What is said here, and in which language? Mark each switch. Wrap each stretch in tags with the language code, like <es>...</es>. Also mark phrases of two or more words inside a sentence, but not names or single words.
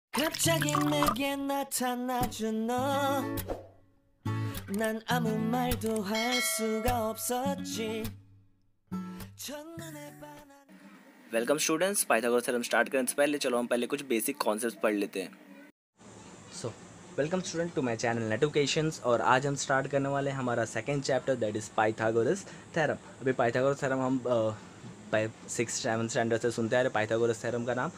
<ko>갑자기 내게 나타나준 너, 난 아무 말도 할 수가 없었지. 첫눈에 반한.</ko> <en>Welcome students, Pythagoras theorem start</en> <hi>करने से पहले चलो हम पहले कुछ</hi> <en>basic concepts</en> <hi>पढ़ लेते हैं।</hi> <en>So welcome student to my channel Netocations,</en> <hi>और आज हम स्टार्ट करने वाले हैं हमारा</hi> <en>second chapter, that is Pythagoras theorem.</en> <hi>अभी</hi> <en>Pythagoras theorem</en> <hi>हम</hi> <en>6th-7th standard</en> <hi>से सुनते आ रहे</hi> <en>Pythagoras theorem</en> <hi>का नाम।</hi>